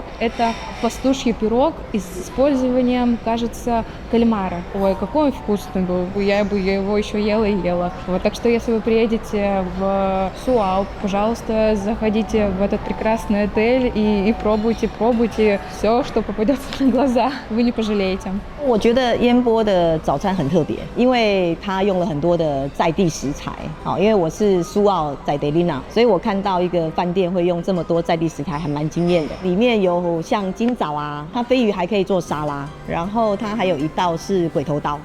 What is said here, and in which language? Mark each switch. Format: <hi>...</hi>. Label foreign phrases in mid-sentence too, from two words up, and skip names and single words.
<ru>Это пастуший пирог с использованием, кажется, кальмара. Ой, какой он вкусный был. Я бы его еще ела и ела. Вот, так что, если вы приедете в Суау, пожалуйста, заходите в этот прекрасный отель и пробуйте все, что попадется на глаза. Вы не пожалеете.</ru> <zh>我觉得烟波的早餐很特别，因为它用了很多的在地食材。好，因为我是苏澳在德里纳，所以我看到一个饭店会用这么多在地食材，还蛮惊艳的。里面有像金枣啊，它飞鱼还可以做沙拉，然后它还有一道是鬼头刀。</zh>